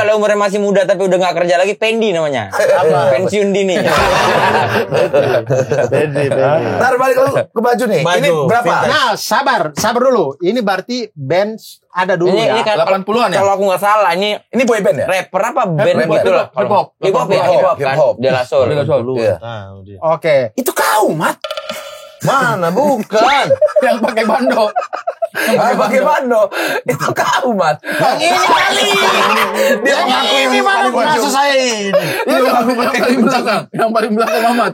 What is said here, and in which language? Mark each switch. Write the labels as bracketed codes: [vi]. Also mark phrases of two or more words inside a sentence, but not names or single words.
[id] misalnya umurnya masih muda tapi udah nggak kerja lagi, pendi namanya. Pensiun dini. Pensi. Ntar balik ke baju nih. Baju, Ini berapa? vintage. Nah, sabar dulu. Ini berarti band ada dulu ya. kan 80-an ya? Kalau aku nggak salah ini Ini [en] boy band [id] ya? rapper apa band Rapper. gitu lah. [en] Hip hop. Hip hop ya, Hip hip hop, hop kan. hip hop. [id] De La Soul. De La Soul. Iya. Tahu dia. Oke. Itu kau, Mat. Mana bukan? Yang pakai bando. Ah, pakai bando. Itu kau, Mat. Yang ini kali. Dia mengaku Ini mana kasus saya ini? Yang paling belakang. Yang paling belakang Ahmad.